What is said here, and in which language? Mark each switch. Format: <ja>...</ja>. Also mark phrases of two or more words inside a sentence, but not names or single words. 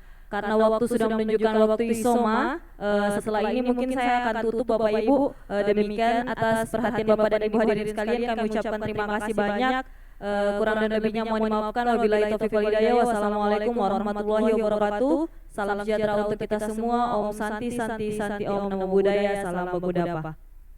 <id>Karena waktu sudah menunjukkan waktu isoma, setelah ini mungkin saya akan tutup Bapak Ibu. Demikian atas perhatian Bapak dan Ibu hadirin sekalian, kami ucapkan terima kasih banyak. Kurang dan lebihnya mohon dimaafkan.</id> <ar>وبالله التوفيق والهداية. والسلام عليكم ورحمة الله وبركاته.</ar> <id>Salam sejahtera untuk kita semua.</id> <sa>ॐ शान्ति शान्ति शान्ति ॐ</sa> <pi>Namo Buddhaya.</pi> <id>Salam Buddhapa.</id>